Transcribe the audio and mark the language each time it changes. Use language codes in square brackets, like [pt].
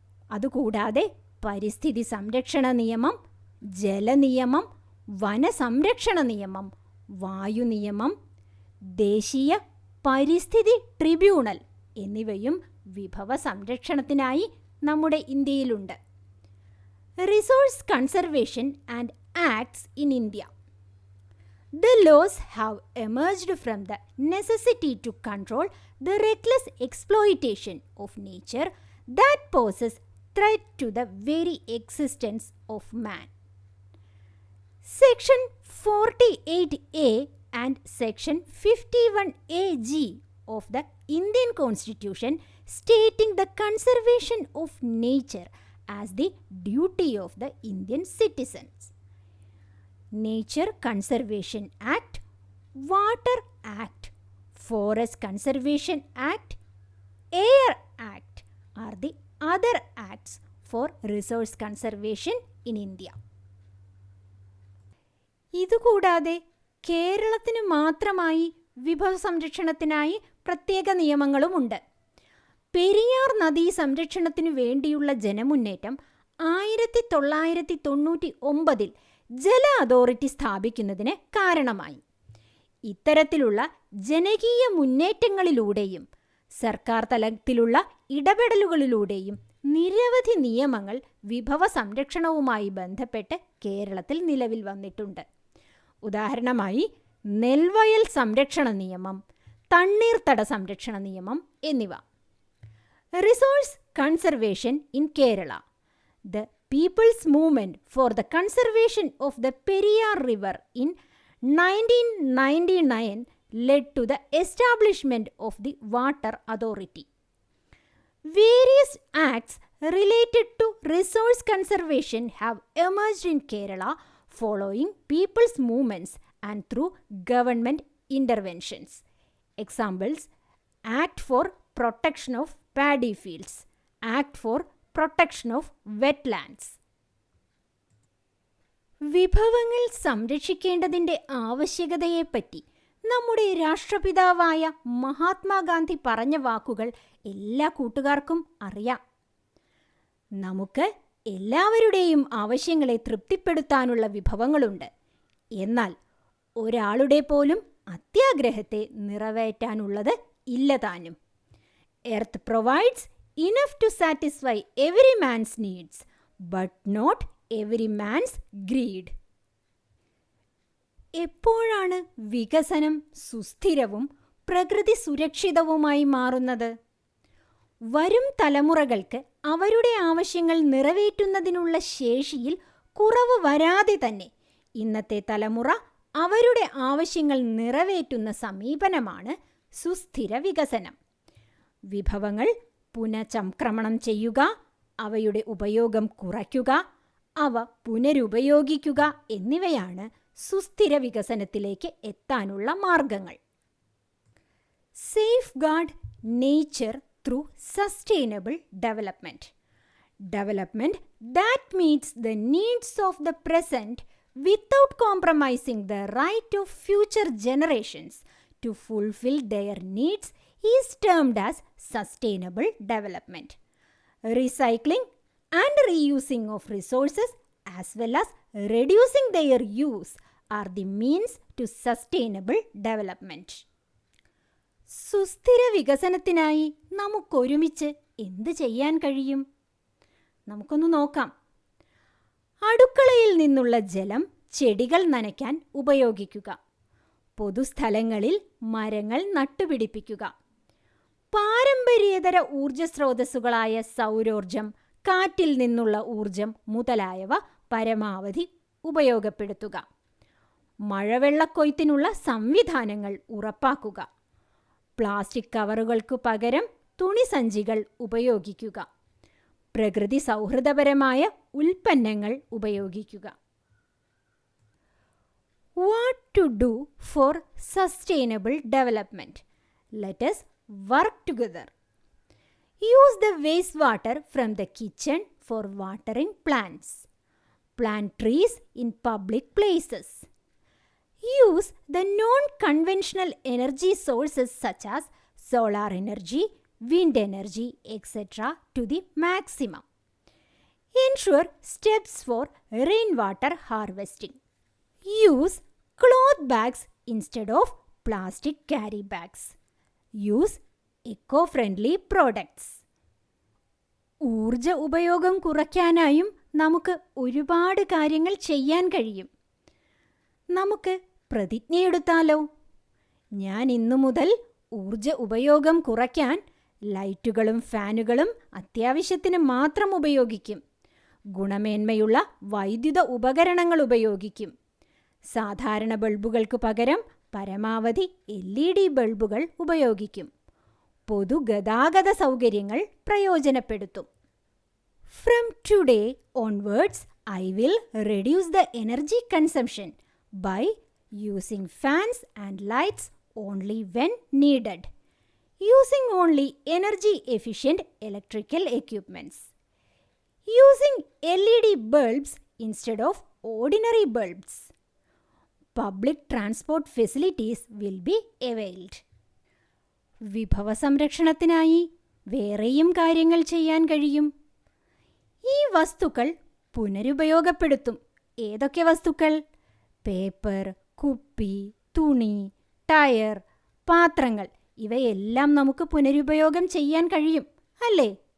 [ml] അതുകൂടാതെ പരിസ്ഥിതി സംരക്ഷണ നിയമം, ജലനിയമം, വനസംരക്ഷണ നിയമം, വായു നിയമം, ദേശീയ പരിസ്ഥിതി ട്രിബ്യൂണൽ എന്നിവയും വിഭവ സംരക്ഷണത്തിനായി നമ്മുടെ ഇന്ത്യയിലുണ്ട്. [en] Resource conservation and acts in India. The laws have emerged from the necessity to control the reckless exploitation of nature that poses threat to the very existence of man. Section 48A and Section 51AG of the Indian Constitution stating the conservation of nature as the duty of the Indian citizens. Nature Conservation Act, Water Act, Forest Conservation Act, Air Act are the other acts for resource conservation in India. [ml] ഇതുകൂടാതെ കേരളത്തിന് മാത്രമായി വിഭവ സംരക്ഷണത്തിനായി പ്രത്യേക നിയമങ്ങളുമുണ്ട്. പെരിയാർ നദീ സംരക്ഷണത്തിനു വേണ്ടിയുള്ള ജനമുന്നേറ്റം 1999 ജല authority സ്ഥാപിക്കുന്നതിന് കാരണമായി. ഇത്തരത്തിലുള്ള ജനകീയ മുന്നേറ്റങ്ങളിലൂടെയും സർക്കാർ തലത്തിലുള്ള ഇടപെടലുകളിലൂടെയും നിരവധി നിയമങ്ങൾ വിഭവ സംരക്ഷണവുമായി ബന്ധപ്പെട്ട് കേരളത്തിൽ നിലവിൽ വന്നിട്ടുണ്ട്. ഉദാഹരണമായി നെൽവയൽ സംരക്ഷണ നിയമം, തണ്ണീർത്തട സംരക്ഷണ നിയമം എന്നിവ. [en] Resource conservation in Kerala. The People's Movement for the Conservation of the Periyar River in 1999 led to the establishment of the Water Authority. Various acts related to resource conservation have emerged in Kerala following people's movements and through government interventions. Examples: Act for Protection of Paddy Fields, Act for Protection of Wetlands. [ml] വിഭവങ്ങൾ സംരക്ഷിക്കേണ്ടതിൻ്റെ ആവശ്യകതയെപ്പറ്റി നമ്മുടെ രാഷ്ട്രപിതാവായ മഹാത്മാഗാന്ധി പറഞ്ഞ വാക്കുകൾ എല്ലാ കൂട്ടുകാർക്കും അറിയാം. നമുക്ക് എല്ലാവരുടെയും ആവശ്യങ്ങളെ തൃപ്തിപ്പെടുത്താനുള്ള വിഭവങ്ങളുണ്ട്. എന്നാൽ ഒരാളുടെ പോലും അത്യാഗ്രഹത്തെ നിറവേറ്റാനുള്ളത് ഇല്ലതാനും. [en] Earth provides enough to satisfy every man's needs, but not every man's greed. [ml] എപ്പോഴാണ് വികസനം സുസ്ഥിരവും പ്രകൃതി സുരക്ഷിതവുമായി മാറുന്നത്? വരും തലമുറകൾക്ക് അവരുടെ ആവശ്യങ്ങൾ നിറവേറ്റുന്നതിനുള്ള ശേഷിയിൽ കുറവ് വരാതെ തന്നെ ഇന്നത്തെ തലമുറ അവരുടെ ആവശ്യങ്ങൾ നിറവേറ്റുന്ന സമീപനമാണ് സുസ്ഥിര വികസനം. വിഭവങ്ങൾ പുനഃചംക്രമണം ചെയ്യുക, അവയുടെ ഉപയോഗം കുറയ്ക്കുക, അവ പുനരുപയോഗിക്കുക എന്നിവയാണ് സുസ്ഥിര വികസനത്തിലേക്ക് എത്താനുള്ള മാർഗങ്ങൾ. [en] Safeguard nature through sustainable development. Development that meets the needs of the present without compromising the right of future generations to fulfill their needs is termed as sustainable development. Recycling and reusing of resources as well as reducing their use are the means to sustainable development. [ml] സുസ്ഥിര വികസനത്തിനായി നമുക്കൊരുമിച്ച് എന്ത് ചെയ്യാൻ കഴിയും? നമുക്കൊന്ന് നോക്കാം. അടുക്കളയിൽ നിന്നുള്ള ജലം ചെടികൾ നനയ്ക്കാൻ ഉപയോഗിക്കുക. പൊതുസ്ഥലങ്ങളിൽ മരങ്ങൾ നട്ടുപിടിപ്പിക്കുക. പാരമ്പര്യേതര ഊർജ സ്രോതസ്സുകളായ സൗരോർജം, കാറ്റിൽ നിന്നുള്ള ഊർജം മുതലായവ പരമാവധി ഉപയോഗപ്പെടുത്തുക. മഴവെള്ളക്കൊയ്ത്തിനുള്ള സംവിധാനങ്ങൾ ഉറപ്പാക്കുക. പ്ലാസ്റ്റിക് കവറുകൾക്കു പകരം തുണിസഞ്ചികൾ ഉപയോഗിക്കുക. പ്രകൃതി സൗഹൃദപരമായ ഉൽപ്പന്നങ്ങൾ ഉപയോഗിക്കുക. [en] What to do for sustainable development? Let us work together. Use the wastewater from the kitchen for watering plants. Plant trees in public places. Use the non-conventional energy sources such as solar energy, wind energy, etc. to the maximum. Ensure steps for rainwater harvesting. Use cloth bags instead of plastic carry bags. Use eco-friendly products. [ml] ഊർജ ഉപയോഗം കുറയ്ക്കാനായും നമുക്ക് ഒരുപാട് കാര്യങ്ങൾ ചെയ്യാൻ കഴിയും. നമുക്ക് പ്രതിജ്ഞയെടുത്താലോ? ഞാൻ ഇന്നു മുതൽ ഊർജ ഉപയോഗം കുറയ്ക്കാൻ ലൈറ്റുകളും ഫാനുകളും അത്യാവശ്യത്തിന് മാത്രം ഉപയോഗിക്കും. ഗുണമേന്മയുള്ള വൈദ്യുത ഉപകരണങ്ങൾ ഉപയോഗിക്കും. സാധാരണ ബൾബുകൾക്ക് പകരം പരമാവധി LED ബൾബുകൾ ഉപയോഗിക്കും. പൊതുഗതാഗത സൗകര്യങ്ങൾ പ്രയോജനപ്പെടുത്തും. [en] From today onwards, I will reduce the energy consumption by using fans and lights only when needed. Using only energy efficient electrical equipments. Using LED bulbs instead of ordinary bulbs. Public transport facilities will be availed. [ml] വിഭവ സംരക്ഷണത്തിനായി വേറെയും കാര്യങ്ങൾ ചെയ്യാൻ കഴിയും. ഈ വസ്തുക്കൾ പുനരുപയോഗപ്പെടുത്തും. ഏതൊക്കെ വസ്തുക്കൾ? പേപ്പർ, കുപ്പി, തുണി, ടയർ, പാത്രങ്ങൾ ഇവയെല്ലാം നമുക്ക് പുനരുപയോഗം ചെയ്യാൻ കഴിയും, അല്ലേ?